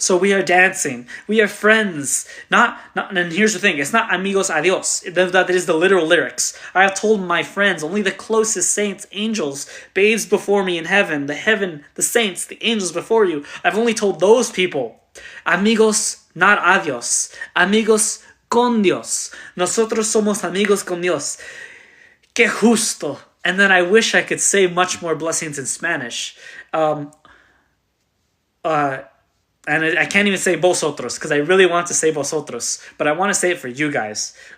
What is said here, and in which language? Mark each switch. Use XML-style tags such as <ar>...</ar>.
<en>So we are dancing, we are friends, not, and here's the thing, it's not</en> <es>amigos adios,</es> <en>that is the literal lyrics. I have told my friends, only the closest saints, angels, babes before me in heaven, the saints, the angels before you, I've only told those people, amigos not adios.</en> <es>Amigos con Dios. Nosotros somos amigos con Dios. Que justo.</es> <en>And then I wish I could say much more blessings in Spanish. And I can't even say vosotros because I really want to say vosotros. But I want to say it for you guys.</en>